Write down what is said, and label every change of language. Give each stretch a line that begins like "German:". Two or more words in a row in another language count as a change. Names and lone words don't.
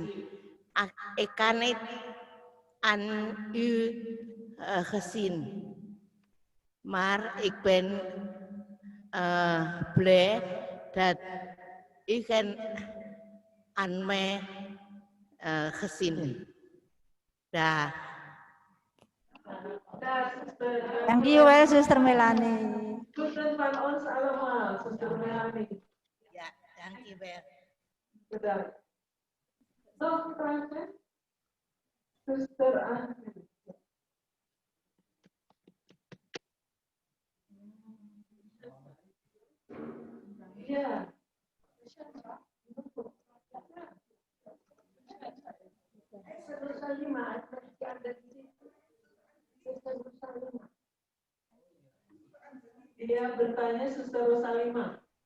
Dutch: Ik kan niet aan u gezien, maar ik ben blij dat u kan aan mij gezien.
Indonesian: Dah.
English: Thank you well Suster Melanie.
Dutch: Suster van ons allemaal, Suster Melanie. Ja, dank je wel. Bedankt. Nog vragen?
Indonesian: Suster Angel. Ya. Dia bertanya Suster Rosalima.